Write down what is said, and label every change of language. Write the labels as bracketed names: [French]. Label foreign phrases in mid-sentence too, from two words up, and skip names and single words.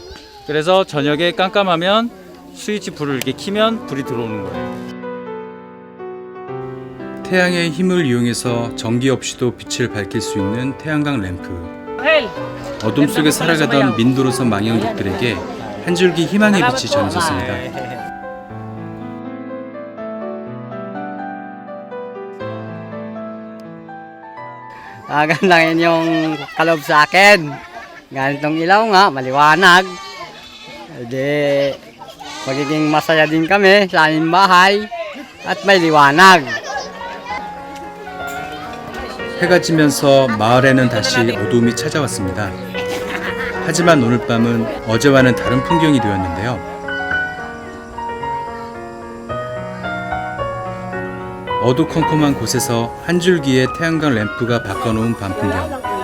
[Korean] 그래서 저녁에 깜깜하면 스위치 불을 이렇게 켜면 불이 들어오는 거예요. 태양의 힘을 이용해서 전기 없이도 빛을 밝힐 수 있는 태양광 램프. 어둠 속에 살아가던 민도로섬 망양족들에게 한 줄기 희망의 빛이 전해졌습니다. [Filipino] Ganda yung kalob sa akin. Ganitong ilaw nga, maliwanag. Di, magiging masaya din kami sa aming bahay at may liwanag. [Korean] 해가 지면서 마을에는 다시 어두움이 찾아왔습니다. 하지만 오늘 밤은 어제와는 다른 풍경이 되었는데요. 어두컴컴한 곳에서 한 줄기의 태양광 램프가 바꿔놓은 밤 풍경.